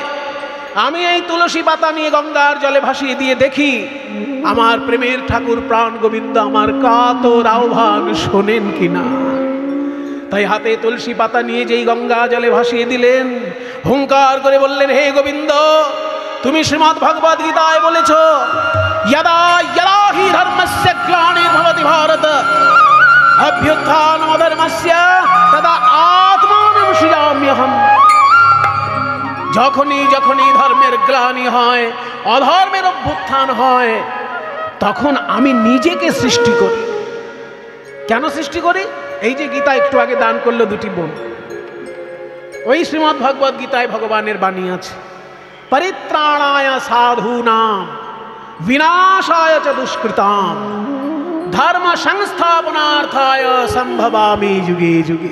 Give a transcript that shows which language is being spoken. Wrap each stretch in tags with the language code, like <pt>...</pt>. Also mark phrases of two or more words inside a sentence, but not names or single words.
<bn>আমি এই তুলসী পাতা নিয়ে গঙ্গার জলে ভাসিয়ে দিয়ে দেখি আমার প্রেমের ঠাকুর প্রাণ গোবিন্দ আমার কাতর আহ্বান শোনেন কিনা। তাই হাতে তুলসী পাতা নিয়ে যেই গঙ্গা জলে ভাসিয়ে দিলেন, হুঙ্কার করে বললেন, হে গোবিন্দ, তুমি শ্রীমদ্ ভগবদ গীতায় বলেছ,</bn> <sa>यदा यदा हि धर्मस्य ग्लानिर्भवति भारत अभ्युत्थानम् अधर्मस्य तदा आत्मानं सृजाम्यहम्।</sa> <bn>যখনই যখনই ধর্মের গ্লানি হয়, অধর্মের অভ্যুত্থান হয়, তখন আমি নিজেকে সৃষ্টি করি। কেন সৃষ্টি করি? এই যে গীতা একটু আগে দান করলো দুটি বোন, ওই শ্রীমদ্ ভগবদ গীতায় ভগবানের বাণী আছে,</bn> <sa>পরিত্রাণায় সাধূনাম বিনাশায় চ দুষ্কৃতাম ধর্ম সংস্থাপনার্থায় সম্ভবামি যুগে যুগে।</sa>